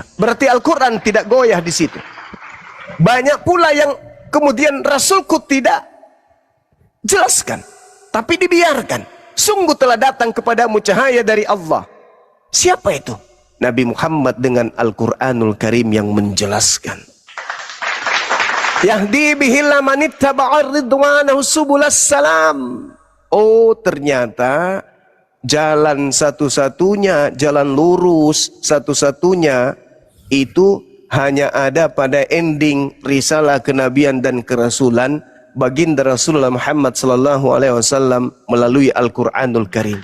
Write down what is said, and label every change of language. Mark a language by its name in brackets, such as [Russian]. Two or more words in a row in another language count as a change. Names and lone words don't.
[Indonesian] Berarti Al-Quran tidak goyah di situ. Banyak pula yang kemudian Rasulku tidak jelaskan, tapi dibiarkan. Sungguh telah datang kepadamu cahaya dari Allah. Siapa itu? Nabi Muhammad dengan Al-Quranul Karim yang menjelaskan. [Arabic] يهدي به الله من اتبع رضوانه سبل السلام. [Indonesian] Oh, ternyata jalan satu-satunya, jalan lurus satu-satunya itu hanya ada pada ending risalah kenabian dan kerasulan baginda Rasulullah Muhammad [Arabic] صلى الله عليه وسلم [Indonesian] melalui Al-Qur'anul Karim.